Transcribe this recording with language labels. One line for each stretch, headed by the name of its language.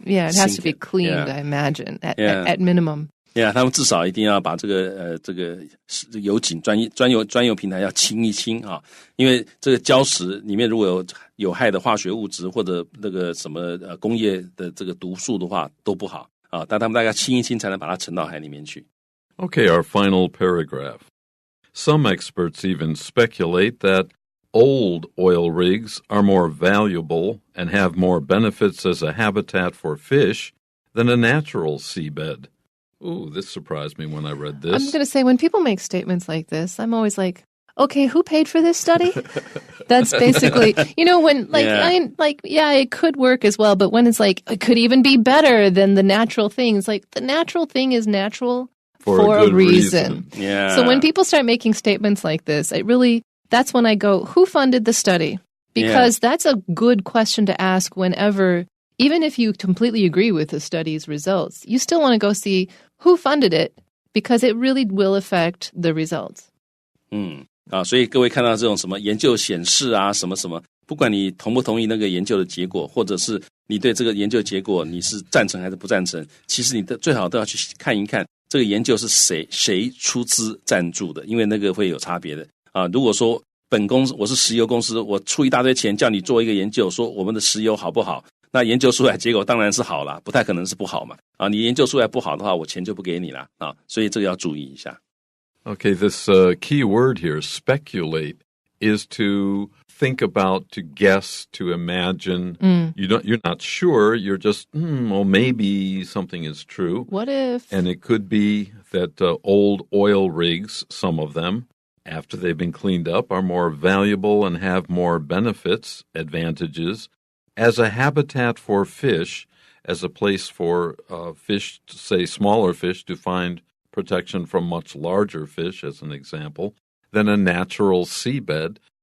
English: Yeah, it has sink to be it. cleaned, Yeah. I imagine, at minimum.
Chinese: Yeah, 他们至少一定要把这个油井专有平台要清一清啊，因为这个礁石里面如果有有害的化学物质或者那个什么工业的这个毒素的话都不好啊，但他们大概清一清才能把它沉到海里面去。
English: Okay, our final paragraph. Some experts even speculate that old oil rigs are more valuable and have more benefits as a habitat for fish than a natural seabed. Ooh, this surprised me when I read this. I'm going to say, when people make statements like this, I'm always like, okay, who paid for this study? That's basically, when it could work as well, but when it's like, it could even be better than the natural thing. It's like, the natural thing is natural for a reason. Yeah. So when people start making statements like this, that's when I go, who funded the study? Because that's a good question to ask whenever, even if you completely agree with the study's results, you still want to go see who funded it, because it really will affect the results.
Chinese: 所以各位看到这种什么研究显示啊，什么什么，不管你同不同意那个研究的结果，或者是你对这个研究结果你是赞成还是不赞成，其实你最好都要去看一看这个研究是谁出资赞助的，因为那个会有差别的啊。如果说本公司我是石油公司，我出一大堆钱叫你做一个研究，说我们的石油好不好？那研究出来结果当然是好啦，不太可能是不好嘛。啊，你研究出来不好的话，我钱就不给你啦啊，所以这个要注意一下。
English: Okay, this key word here, speculate, is to think about, to guess, to imagine. You're not sure. You're just, well, maybe something is true. What if? And it could be that old oil rigs, some of them, after they've been cleaned up, are more valuable and have more benefits, advantages, as a habitat for fish, as a place for fish, say smaller fish, to find protection from much larger fish, as an example, than a natural seabed,